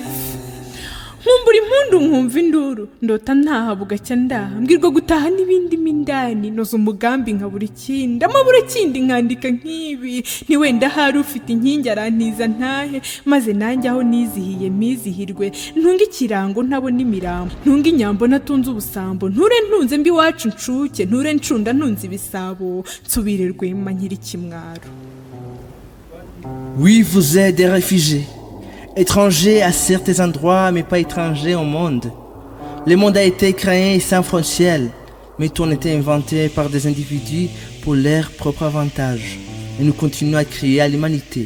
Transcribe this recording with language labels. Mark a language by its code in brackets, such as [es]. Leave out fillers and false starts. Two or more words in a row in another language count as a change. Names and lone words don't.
[rw] Nkumbura impundu nkumva induru ndota ntaha bugacya ndaha mbwirwa gutaha n'ibindi mindani noza umugambi nkabura ikindi amabura kindi nkandika nk'ibi ni wenda hari ufite inkingi arantiza ntahe maze nanjye aho nizihiye mizihirwe ntunga ikirango ntabona imirambo ntunga inyambo natunze ubusambo nture ntunze mbi wacu ncuke nture ncunda ntunze ibisabo nsubire rwema nkiri kimwaro. [fr] Oui, vous êtes des réfugiés. Étrangers à certains endroits, mais pas étrangers au monde. Le monde a été créé sans frontières, mais tout a été inventé par des individus pour leur propre avantage. Et nous continuons à crier à l'humanité.